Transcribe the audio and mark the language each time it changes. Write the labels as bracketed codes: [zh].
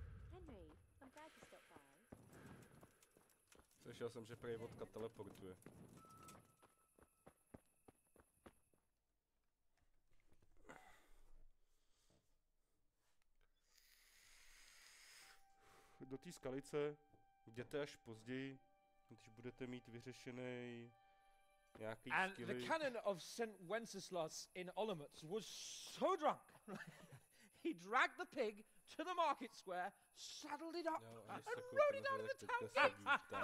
[en] Henry, I'm glad you stopped by. [cs] Slyšel jsem, že prej vodka teleportuje. Do té skalice jděte až později, když budete mít vyřešený nějaký [en] And [cs] skilly. [en] the canon of St. Wenceslas in Olomouc was so drunk, he dragged the pig to the market square, saddled it up, and rode it out of the town gate.